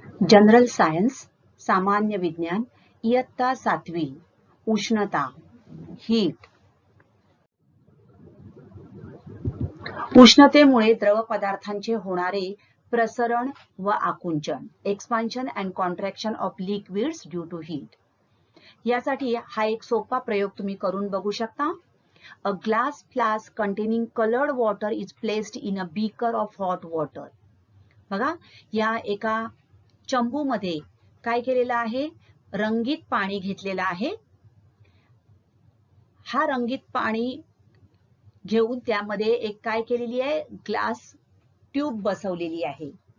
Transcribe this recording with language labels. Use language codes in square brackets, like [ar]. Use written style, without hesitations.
[mr] General science सामान्य विज्ञान इयत्ता 7वी उष्णता हीट उष्णतेमुळे द्रव पदार्थांचे होणारे प्रसरण व आकुंचन [en] expansion and contraction of liquids due to heat [mr] यासाठी हा एक सोपा प्रयोग तुम्ही करून बघू शकता. [en] A glass flask containing colored water is placed in a beaker of hot water. [mr] बघा या एका चंबू मध्ये काय केलेलं आहे, रंगीत पाणी घेतलेलं आहे. हा रंगीत पाणी घेऊन त्यामध्ये एक काय केलेली आहे, ग्लास ट्यूब बसवलेली आहे.